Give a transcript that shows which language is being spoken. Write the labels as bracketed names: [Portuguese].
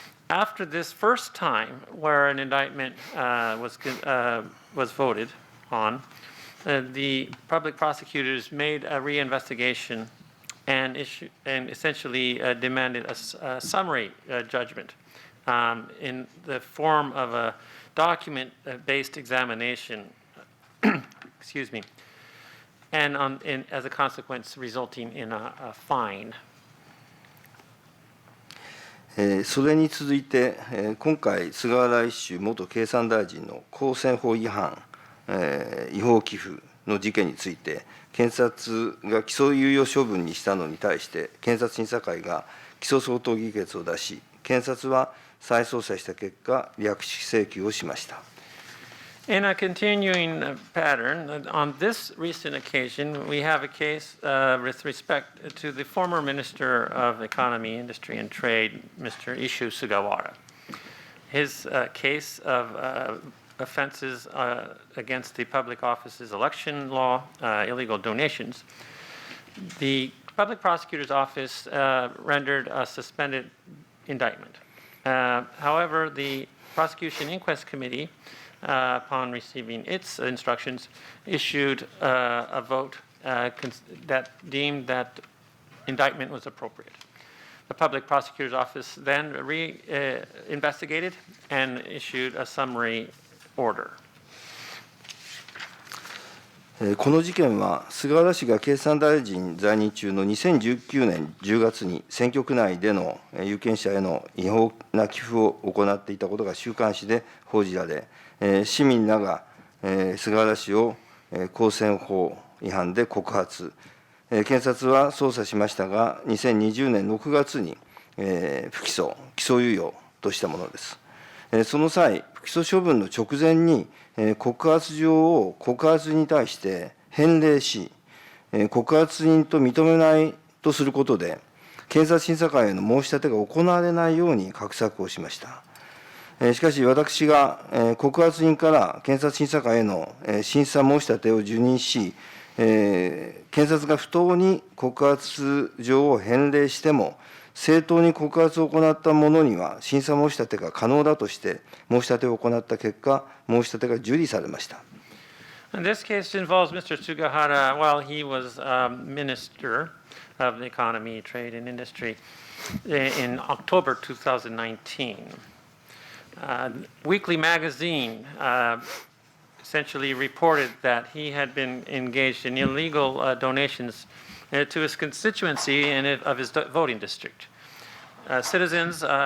[English] After this first time where an indictment was voted on, the public prosecutors made a reinvestigation and essentially demanded a summary judgment in the form of a document-based examination, excuse me, and as a consequence resulting in a fine. [Japanese] それに続いて、今回、菅原一秀元経産大臣の公選法違反、違法寄付の事件について、検察が起訴猶予処分にしたのに対して、検察審査会が起訴相当議決を出し、検察は再捜査した結果、略式請求をしました。 [English] In a continuing pattern, on this recent occasion, we have a case with respect to the former Minister of Economy, Industry and Trade, Mr. Ishu Sugawara. His case of offenses against the public office's election law, illegal donations, the public prosecutor's office rendered a suspended indictment. However, the prosecution inquest committee, upon receiving its instructions, issued a vote that deemed that indictment was appropriate. The public prosecutor's office then investigated and issued a summary order. [Japanese] この事件は、菅原氏が経産大臣在任中の2019年10月に選挙区内での有権者への違法な寄付を行っていたことが週刊誌で報じられ、市民らが菅原氏を公選法違反で告発、検察は捜査しましたが、2020年6月に不起訴、起訴猶予としたものです。その際、不起訴処分の直前に、告発状を告発人に対して返礼し、告発人と認めないとすることで、検察審査会への申し立てが行われないように画策をしました。しかし、私が告発人から検察審査会への審査申し立てを受任し、検察が不当に告発状を返礼しても、正当に告発を行った者には審査申し立てが可能だとして申し立てを行った結果、申し立てが受理されました。 [English] And this case involves Mr. Sugahara while he was Minister of the Economy, Trade and Industry in October 2019. Weekly Magazine essentially reported that he had been engaged in illegal donations to his constituency and of his voting district. Citizens